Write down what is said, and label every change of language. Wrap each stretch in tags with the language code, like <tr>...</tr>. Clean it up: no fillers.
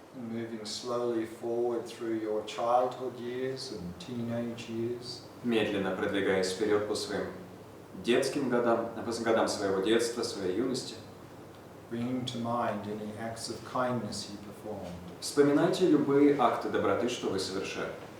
<en>Moving slowly forward through your childhood years and teenage years.</en> <ru>Медленно продвигаясь вперед по своим детским годам, по годам своего детства, своей юности.</ru> <en>Bringing to mind any acts of kindness you performed.</en> <ru>Вспоминайте любые акты доброты, что вы совершали.</ru>